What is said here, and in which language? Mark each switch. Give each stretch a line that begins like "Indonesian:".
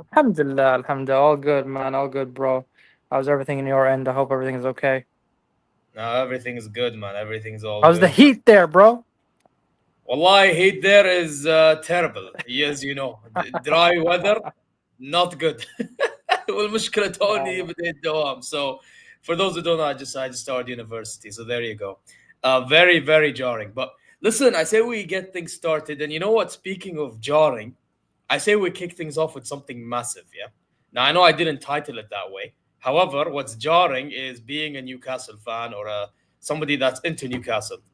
English: Alhamdulillah. All good, man. All good, bro. How's everything in your end? I hope everything is okay. No, everything is good, man. Everything's all How's the good. heat there, bro? Wallahi, heat there is terrible. Yes, dry weather, not good.
Arabic: والمشكلة توني بديت الدوام.
English: So for those who don't know, I just started university. So there you go. Very, very jarring. But listen, I say we get things started. And you know what? Speaking of jarring, I say we kick things off with something massive, yeah? Now, I know I didn't title it that way. However, what's jarring is being a Newcastle fan or somebody that's into Newcastle.